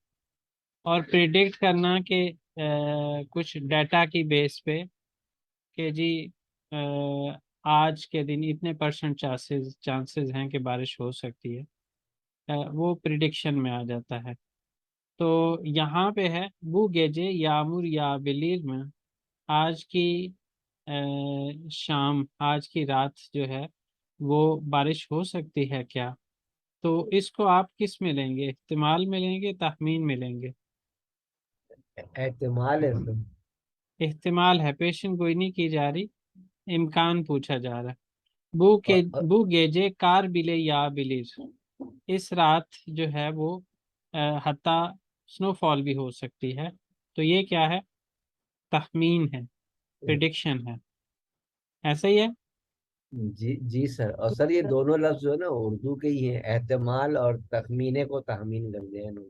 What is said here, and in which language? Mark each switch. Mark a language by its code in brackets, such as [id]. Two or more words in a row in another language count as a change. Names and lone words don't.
[hi] और प्रिडिक्ट करना के कुछ डाटा की बेस पे कि जी आज के दिन इतने [en] percent chances [hi] हैं कि बारिश हो सकती है, वो प्रिडिक्शन में आ जाता है। तो यहाँ पे है [tr] bu gece yağmur yağabilir mi। [hi] आज की शाम, आज की रात जो है वो बारिश हो सकती है क्या। तो इसको आप किस में लेंगे, इहतिमाल में लेंगे, तखमीन में लेंगे। एहतिमाल है सर। इहतिमाल है, पेशन गोई नहीं की जा रही, इम्कान पूछा जा रहा है। और [tr] bu gece kar bile yağabilir। [hi] इस रात जो है वो हत्ता स्नोफॉल भी हो सकती है। तो ये क्या है, तखमीन है, प्रिडिक्शन है, ऐसा ही है। जी जी सर। और सर ये दोनों लफ्ज जो है ना उर्दू के ही हैं, एहतिमाल और तखमीने को तहमीन कर दिया है इन्होंने।